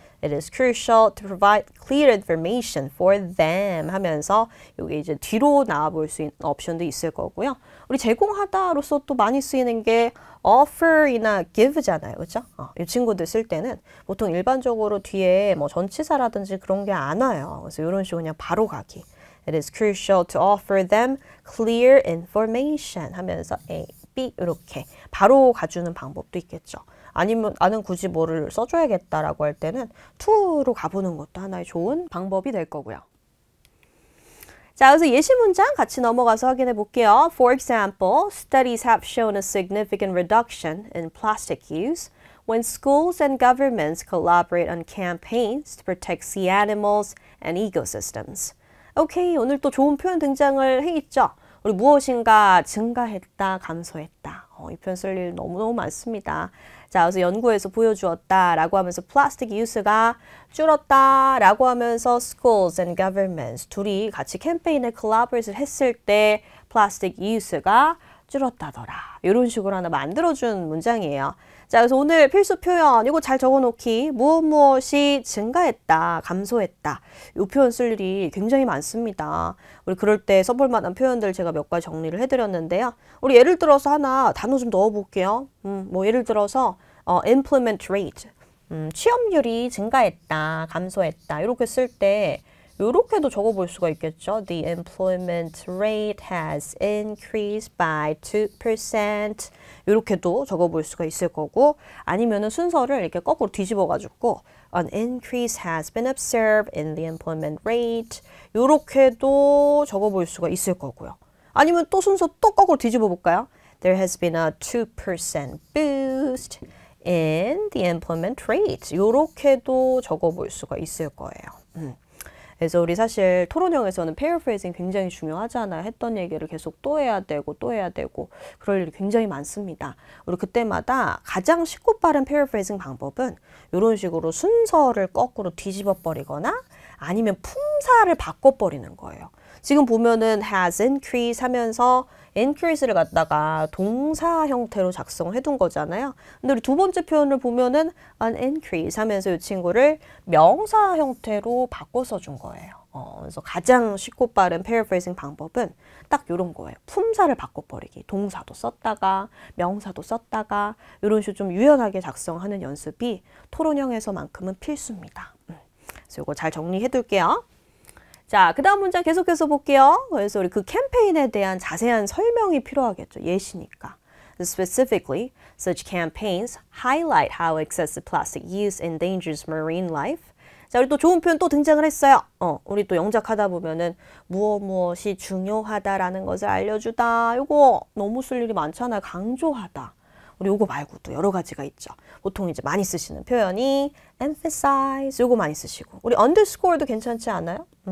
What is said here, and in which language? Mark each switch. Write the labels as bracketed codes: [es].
[en] It is crucial to provide clear information for them [ko] 하면서 여기 이제 뒤로 나와 볼 수 있는 옵션도 있을 거고요. 우리 제공하다로서 또 많이 쓰이는 게 offer이나 give잖아요. 그렇죠? 이 친구들 쓸 때는 보통 일반적으로 뒤에 뭐 전치사라든지 그런 게 안 와요. 그래서 이런 식으로 그냥 바로 가기. [en] It is crucial to offer them clear information [ko] 하면서 A, B 이렇게 바로 가주는 방법도 있겠죠. 아니면 나는 굳이 뭐를 써줘야겠다라고 할 때는 to로 가보는 것도 하나의 좋은 방법이 될 거고요. 자, 그래서 예시 문장 같이 넘어가서 확인해 볼게요. [en] For example, studies have shown a significant reduction in plastic use when schools and governments collaborate on campaigns to protect sea animals and ecosystems. [ko] 오케이, 오늘 또 좋은 표현 등장을 해 있죠. 우리 무엇인가 증가했다, 감소했다. 이 표현 쓸 일 너무너무 많습니다. 자, 그래서 연구에서 보여주었다 라고 하면서 플라스틱 유스가 줄었다 라고 하면서 schools and governments 둘이 같이 캠페인에 collaborate를 했을 때 플라스틱 유스가 줄었다더라. 이런 식으로 하나 만들어준 문장이에요. 자, 그래서 오늘 필수 표현 이거 잘 적어놓기. 무엇이 증가했다, 감소했다. 이 표현 쓸 일이 굉장히 많습니다. 우리 그럴 때 써볼 만한 표현들 제가 몇 가지 정리를 해드렸는데요. 우리 예를 들어서 하나 단어 좀 넣어볼게요. 뭐 예를 들어서 employment rate, 취업률이 증가했다, 감소했다 이렇게 쓸 때 이렇게도 적어볼 수가 있겠죠. [en] The employment rate has increased by 2%. [ko] 이렇게도 적어볼 수가 있을 거고 아니면은 순서를 이렇게 거꾸로 뒤집어가지고 [en] An increase has been observed in the employment rate. [ko] 이렇게도 적어볼 수가 있을 거고요. 아니면 또 순서 또 거꾸로 뒤집어 볼까요? [en] There has been a 2% boost in the employment rate. [ko] 이렇게도 적어볼 수가 있을 거예요. 그래서 우리 사실 토론형에서는 paraphrasing 굉장히 중요하잖아요. 했던 얘기를 계속 또 해야 되고 또 해야 되고 그럴 일이 굉장히 많습니다. 우리 그때마다 가장 쉽고 빠른 paraphrasing 방법은 이런 식으로 순서를 거꾸로 뒤집어 버리거나 아니면 품사를 바꿔버리는 거예요. 지금 보면은 has increased 하면서 increase를 갖다가 동사 형태로 작성을 해둔 거잖아요. 근데 우리 두 번째 표현을 보면은 an increase 하면서 이 친구를 명사 형태로 바꿔 써준 거예요. 그래서 가장 쉽고 빠른 paraphrasing 방법은 딱 이런 거예요. 품사를 바꿔버리기. 동사도 썼다가 명사도 썼다가 이런 식으로 좀 유연하게 작성하는 연습이 토론형에서만큼은 필수입니다. 그래서 이거 잘 정리해 둘게요. 자, 그 다음 문장 계속해서 볼게요. 그래서 우리 그 캠페인에 대한 자세한 설명이 필요하겠죠. 예시니까. [en] Specifically, such campaigns highlight how excessive plastic use endangers marine life. [ko] 자, 우리 또 좋은 표현 또 등장을 했어요. 우리 또 영작하다 보면은 무엇이 중요하다라는 것을 알려주다. 이거 너무 쓸 일이 많잖아요. 강조하다. 우리 요거 말고도 여러 가지가 있죠. 보통 이제 많이 쓰시는 표현이 emphasize 요거 많이 쓰시고 우리 underscore도 괜찮지 않아요?